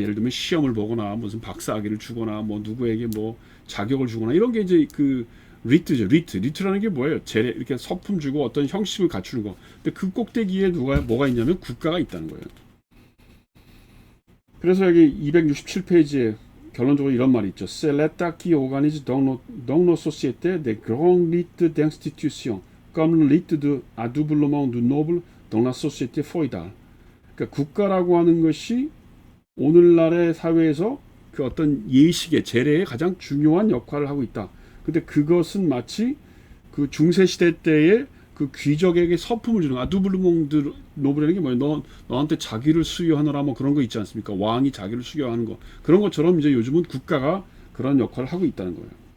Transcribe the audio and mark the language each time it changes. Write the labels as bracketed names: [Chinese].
[Korean] 예를 들면 시험을 보거나 무슨 박사학위를 주거나 뭐 누구에게 뭐 자격을 주거나 이런 게 이제 그 리트죠. 리트라는 게 뭐예요? 재래 이렇게 서품 주고 어떤 형식을 갖추는 거. 근데 그 꼭대기에 뭐가 있냐면 국가가 있다는 거예요. 그래서 여기 267페이지에 결론적으로 이런 말이 있죠. [French] C'est l'État qui organise dans nos sociétés des grands rites d'institution, comme le rite de adoublement du noble dans la société féodale. [Korean] 그러니까 국가라고 하는 것이 오늘날의 사회에서 그 어떤 예식의 재래의 가장 중요한 역할을 하고 있다. 근데 그것은 마치 그 중세 시대 때의 그 귀족에게 서품을 주는 아두블루몽드 노블이라는 게 뭐예요? 너한테 자기를 수여하느라 뭐 그런 거 있지 않습니까? 왕이 자기를 수여하는 거 그런 것처럼 이제 요즘은 국가가 그런 역할을 하고 있다는 거예요.